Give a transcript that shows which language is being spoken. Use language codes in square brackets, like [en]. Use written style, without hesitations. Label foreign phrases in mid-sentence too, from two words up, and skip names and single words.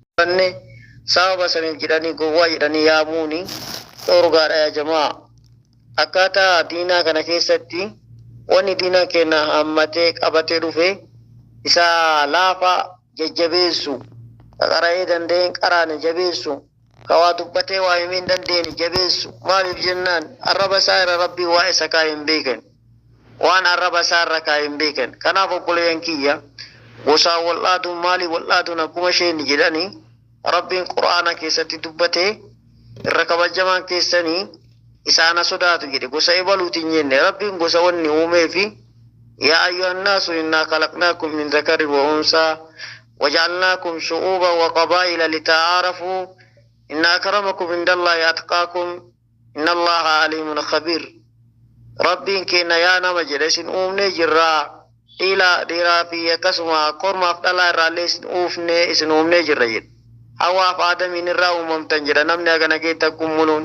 [om] sababa sanin jedhanii gowwaa jedhanii yaamuuni dhorgaadha yaa jamaa akkaataa diinaa kana keessatti wanni diinaa keenya hammatee qabatee dhufe isa laafa jajjabeessu qara'ee dandeen qaraane jabeessu kawaa dubbatee waa himeen dandeen jabeessu maaliif jennaan arraba isaa irra rabbii waa isa kaa'een beekan waan arraba isaa irra kaa'een beekan kanaaf obboleeyyan kiyya gosaa wal'aaduun maalii wal'aaduun akkuma isheen jedhanii rabbiin quraana keessatti dubbate irra kabajamaan keessanii isaana sodaatu jedhe gosa ibaluutiin jenne rabbiin gosa wanni uumee fi [ar] يا أيها الناس إنا خلقناكم من ذكر وأنثى وجعلناكم شعوبا وقبائل لتعارفوا إن أكرمكم عند الله أتقاكم إن الله عليم خبير [om] rabbiin keenya yaa nama jedhe isin uumnee jirraa dhiiraa fi akkasuma kormaaf dhalaa irraallee isin uumnee jirra jedhe hawaaf aadamiin irraa uumamtan jedha namni agana keetta kummuluun